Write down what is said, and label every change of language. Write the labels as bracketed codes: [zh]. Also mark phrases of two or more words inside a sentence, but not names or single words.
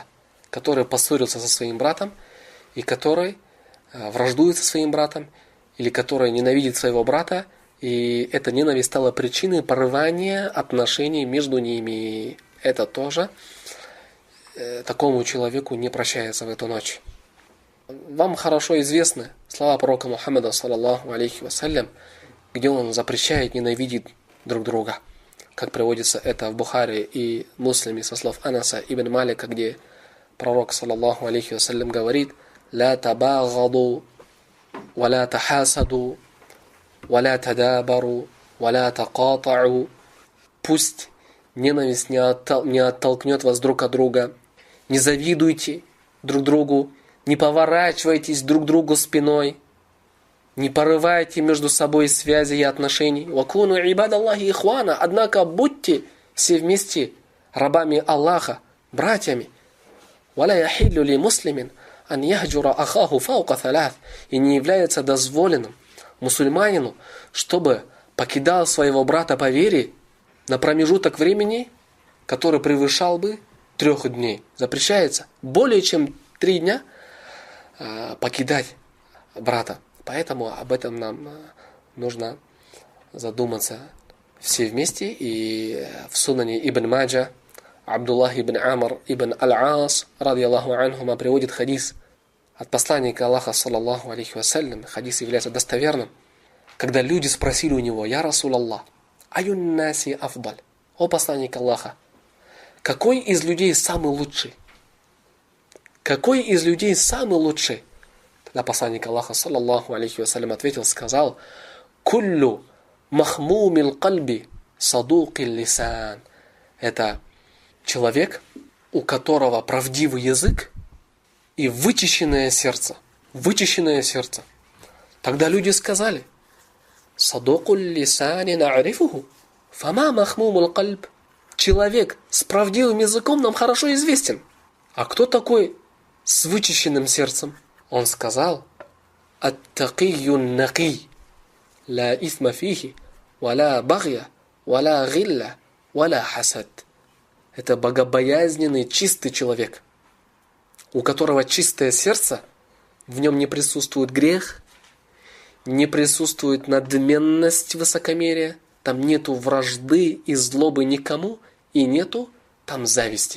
[ru] Который поссорился со своим братом. И который враждует со своим братом. Или который ненавидит своего брата. И эта ненависть стала причиной порывания отношений между ними. Это тоже такому человеку не прощается в эту ночь. Вам хорошо известны слова пророка Мухаммада, [ar] صلى الله عليه وسلم, [ru] где он запрещает ненавидеть друг друга. Как приводится это в Бухари и Муслиме со слов Анаса ибн Малика, где пророк, [ar] صلى الله عليه وسلم, говорит: «لا تباغضوا ولا تحاسدوا ولا تدابروا ولا تقاطعوا». [ru] Пусть ненависть не оттолкнет вас друг от друга. Не завидуйте друг другу, не поворачивайтесь друг другу спиной, не порывайте между собой связи и отношений. [ar] «وكونوا عباد الله إخوانا». [ru] Однако будьте все вместе рабами Аллаха, братьями. [ar] «ولا يحل لمسلم أن يهجر أخاه فوق ثلاث». [ru] И не является дозволенным мусульманину, чтобы покидал своего брата по вере на промежуток времени, который превышал бы 3 дней. Запрещается более чем 3 дня покидать брата. Поэтому об этом нам нужно задуматься все вместе. И в Сунане Ибн Маджа Абдуллах ибн Амр ибн Аль-Ас [ar] رضي الله عنهما [ru] приводит хадис от посланника Аллаха, [ar] صلى الله عليه وسلم. [ru] Хадис является достоверным. Когда люди спросили у него: [ar] «يا رسول الله، أي الناس أفضل?» [ru] О посланник Аллаха, какой из людей самый лучший? Какой из людей самый лучший? Тогда посланник Аллаха, [ar] صلى الله عليه وسلم, [ru] ответил, сказал: [ar] «كل مخموم القلب صدوق اللسان». [ru] Это человек, у которого правдивый язык и вычищенное сердце. Вычищенное сердце. Тогда люди сказали: [ar] «صدوق اللسان نعرفه، فما مخموم القلب». [ru] Человек с правдивым языком нам хорошо известен. А кто такой с вычищенным сердцем? Он сказал: [ar] «التقي النقي، لا إثم فيه، ولا بغي، ولا غل، ولا حسد». [ru] Это богобоязненный, чистый человек, у которого чистое сердце, в нем не присутствует грех, не присутствует надменность, высокомерие, там нету вражды и злобы никому, и нету там зависти.